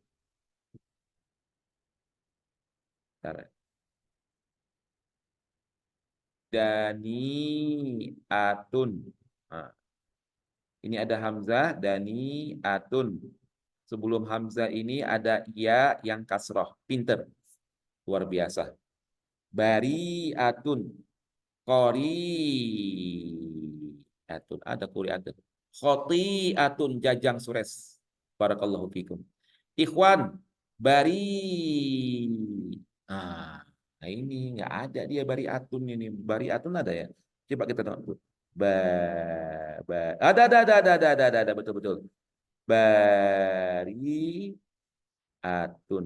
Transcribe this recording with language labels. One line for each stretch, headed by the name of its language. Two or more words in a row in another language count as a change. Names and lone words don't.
Indonesian: Bentar. Daniatun. Nah, ini ada hamzah daniatun. Sebelum hamzah ini ada ya yang kasroh. Pinter. Luar biasa. Bariatun. Qoriatun. Ada qoriatun. Khotiatun, jajang sures.
Arabic: بارك الله فيكم.
Indonesian: Ikhwan, bari. Ah, nah ini nggak ada dia bariatun ini. Bariatun ada ya? Coba kita tengok dulu. Ba, ada, betul betul. Bariatun.